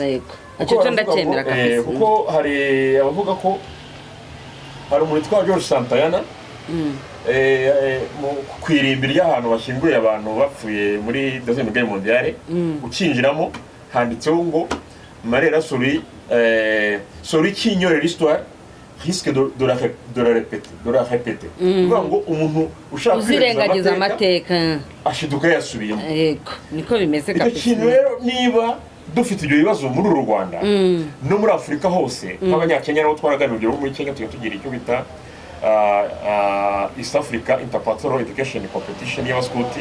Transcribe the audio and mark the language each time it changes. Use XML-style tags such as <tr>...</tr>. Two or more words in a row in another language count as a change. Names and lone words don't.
<rw>Yego, icyo ndacyemera kabisa, kuko hari abavuga ko hari umuntu witwa George Santayana, ku irimbi ry'ahantu bashyinguye abantu bapfuye muri</rw> <fr>Deuxième Guerre mondiale,</fr> <rw>ukinjiramo handitseho ngo Marera Sori</rw> <fr>qui ignore l'histoire risque de la répéter.</fr> <rw>Uvuga ngo umuntu ushaka uzirengagiza amateka ashiduka yasubiyemo. Yego, niko bimeze kabisa. Icyo kintu rero niba dufite ibyo bibazo muri uru Rwanda no muri Afurika hose, nk'Abanyakenya nabo twaraganiriye muri Kenya tugira icyo bita East Africa Intercultural Education Competition y'abaskuti.</rw>